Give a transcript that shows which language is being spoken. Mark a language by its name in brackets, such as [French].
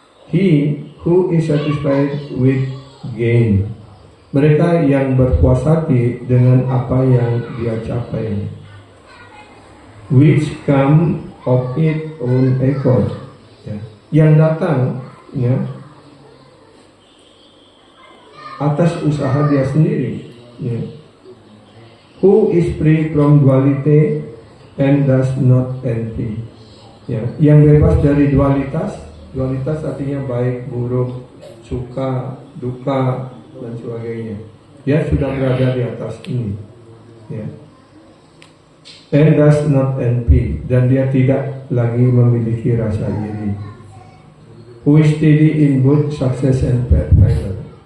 [English] He who is satisfied with gain. [Indonesian] Mereka yang berpuas hati dengan apa yang dia capai. [English] Which come of its own accord. Ya. [Indonesian] Yang datang, ya, atas usaha dia sendiri. Ya. [English] Who is free from duality and does not envy. [Indonesian] Ya, yang bebas dari dualitas. Dualitas artinya baik, buruk, suka, duka, dan sebagainya. Dia sudah berada di atas ini. Ya. [English] And does not envy, [Indonesian] dan dia tidak lagi memiliki rasa iri. [English] Who is steady in both success and failure.